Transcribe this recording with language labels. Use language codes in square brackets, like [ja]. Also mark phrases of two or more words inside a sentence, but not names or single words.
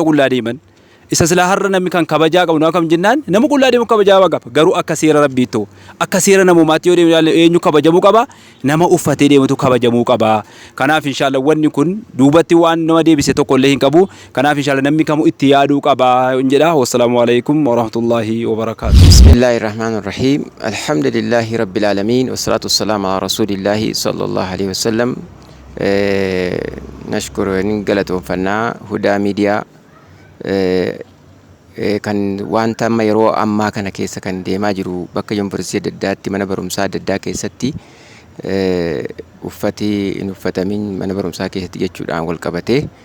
[om] Dubartoota qullaa deeman isa silaa har'a namni kan kabajaa qabu nama kam jennaan nama qullaa deemu kabajaa qaba garuu akka seera rabbiittoo akka seera namummaatti yoo deemu eenyu kabajamuu qaba nama uffatee deemutu kabajamuu qaba. Kanaaf inshallah wanni kun duubatti waan nama deebise tokko illee hin qabu. Kanaaf inshallah namni kamuu itti yaaduu qaba jedha. [ar] والسلام عليكم ورحمة الله وبركاته. بسم الله الرحمن الرحيم. الحمد لله رب العالمين والصلاة والسلام على رسول الله صلى الله عليه وسلم. [om] Nashkuru galatoonfannaa Hudaa Miidiyaa kan wanta amma yeroo ammaa kana keessa kan deemaa jiru bakka yuunivarsiitii adda addaatti mana barumsaa adda addaa keessatti uffati hin uffatamin mana barumsaa keessatti jechuudhaan wal qabatee